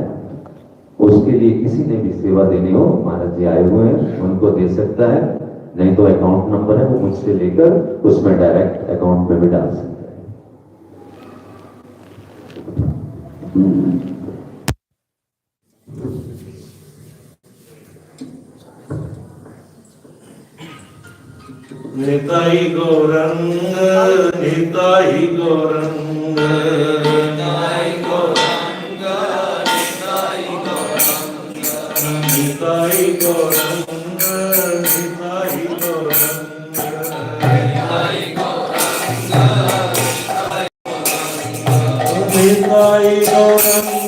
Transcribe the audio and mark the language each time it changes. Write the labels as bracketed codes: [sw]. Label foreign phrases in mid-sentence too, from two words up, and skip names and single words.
[hi] उसके लिए किसी ने भी सेवा देनी हो, महाराज जी आए हुए हैं, उनको दे सकता है, नहीं तो अकाउंट नंबर है वो मुझसे लेकर उसमें डायरेक्ट अकाउंट में भी डाल सकता है। निताई गौरंग निताई गौरंग निताई गौरंग निताई गौरंग निताई गौरंग निताई गौरंग निताई गौरंग निताई गौरंग